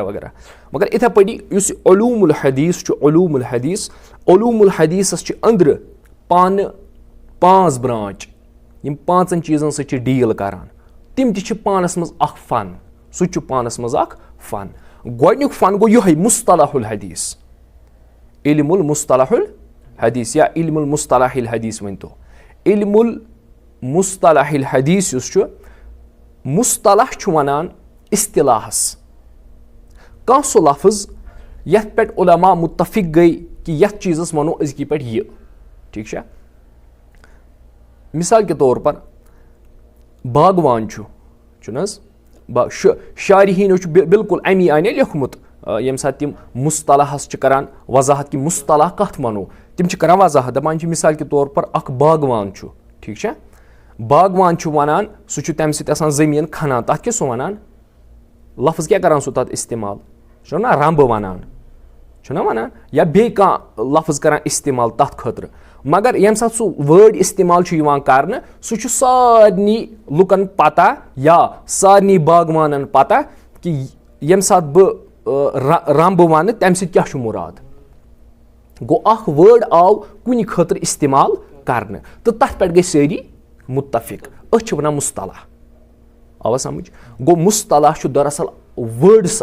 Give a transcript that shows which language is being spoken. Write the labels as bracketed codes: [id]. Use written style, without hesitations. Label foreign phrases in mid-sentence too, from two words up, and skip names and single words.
[ks] وغیرہ مگر یِتھے پٲٹھی یُس علوم الحدیث چھُ علوم الحدیثس چھِ أنٛدرٕ پانہٕ 5 برانچ یِم 5 چیٖزن سۭتۍ چھِ ڈیٖل کران تِم تہِ چھِ پانس منٛز اکھ فن سُہ تہِ چھُ پانس منٛز اکھ فن گۄڈنیُک فن گوٚو یِہوے مصطلح الحدیث علم المصطلح الحدیث یا علم المصطلح الحدیث ؤنۍتو علم المصطلح الحدیث یُس چھُ مصطلح چھُ ونان اصطلاحس کانٛہہ سُہ لفظ یتھ پٮ۪ٹھ علما مُتفق گٔے کہِ یتھ چیٖزس ونو أزکی پٲٹھۍ یہِ ٹھیٖک چھا [ur] مثال کے طور پر [ks] باغوان چھُنہٕ حظ شارحیٖنو چھُ بالکُل امی آیہِ لیوٚکھمُت ییٚمہِ ساتہٕ تِم مصطلحس چھِ کران وضاحت کہِ مصطلح کتھ ونو تِم چھِ کران وضاحت دپان چھِ [ur] مثال کے طور پر [ks] اکھ باغوان چھُ ٹھیٖک چھا باغوان چھُ ونان سُہ چھُ تمہِ سۭتۍ آسان زٔمیٖن کھنان تتھ کیاہ سُہ ونان لفظ کیاہ کران سُہ تتھ استعمال چھُنہ رمبہٕ ونان چھُنہ ونان یا بیٚیہِ کانٛہہ لفظ کران استعمال تتھ خٲطرٕ مگر ییٚمہِ ساتہٕ سُہ وٲڈ استعمال چھُ یِوان کرنہٕ سُہ چھُ سارنٕے لُکن پتہ یا سارنٕے باغوانن پتہ کہِ ییٚمہِ ساتہٕ بہٕ رمبہٕ ونہٕ تمہِ سۭتۍ کیاہ چھُ مُراد گوٚو اکھ وٲڈ آو کُنہِ خٲطرٕ استعمال کرنہٕ تہٕ تتھ پٮ۪ٹھ گٔے سٲری مُتفق أسۍ چھِ ونان مصطلح آوا سمجھ گوٚو مصطلح چھُ دراصل وٲڈٕس